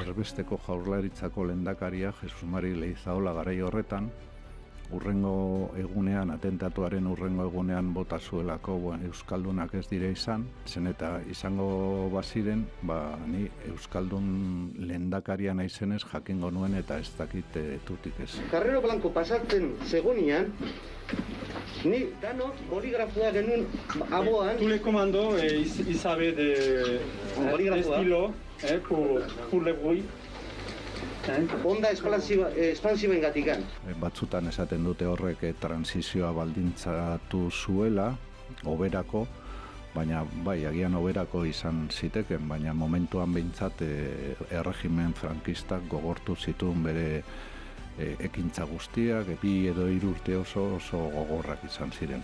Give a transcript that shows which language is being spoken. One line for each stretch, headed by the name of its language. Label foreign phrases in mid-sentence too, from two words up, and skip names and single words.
Basque: Erbesteko Jaurlaritzako lehendakaria Jesus Mari Leizaola garai horretan, urrengo egunean, atentatuaren urrengo egunean bota zuelako Euskaldunak ez dire izan, zen eta izango baziren, ni Euskaldun lehendakaria naizenez jakingo nuen eta ez dakit tutik ez. Carrero Blanco pasatzen zegonean, ni dano boligrafoa genuen aboan.
French: Tous les commandos, ils savaient des stylos pour le bruit.
Spanish: Onda espansiba
Basque: engatikan. Batzutan esaten dute horrek transizioa baldintzatu zuela, oberako, baina bai, agian oberako izan ziteken, baina momentuan behintzat erregimen frankistak gogortu zituen bere ekintza guztiak, 2 edo 3 urte oso gogorrak izan ziren.